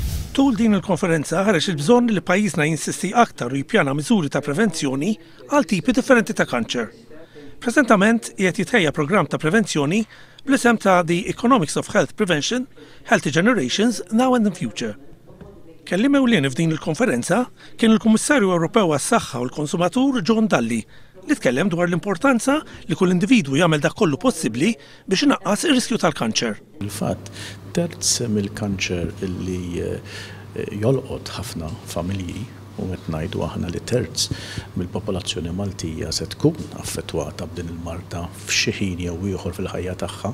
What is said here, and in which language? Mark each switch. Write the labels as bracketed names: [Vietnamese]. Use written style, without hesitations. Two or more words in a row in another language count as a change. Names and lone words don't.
[Maltese] Tul din il-konferenza ħareġ il-bżonn li pajjiżna jinsisti aktar u jippjana miżuri ta' prevenzjoni għal tipi differenti ta' kanċer. Preżentament qiegħed jitħejja programm ta' prevenzjoni bl-isem ta' The Economics of Health Prevention, Healthy Generations Now and in Future. Kellim ewlieni f'din il-konferenza kien il-Kummissarju Ewropew għas-Saħħa u l-Konsumatur John Dalli li tkellem dwar l-importanza li kull individwu jagħmel dak kollu possibbli biex inaqqas ir-riskju tal-kanċer. Il-fatt terz mill-kanċer illi jolqot ħafna familji u qed ngħidu aħna li terz mill-popolazzjoni Maltija se tkun affettwata b'din il-marda f'xi ħin jew ieħor fil-ħajja tagħha.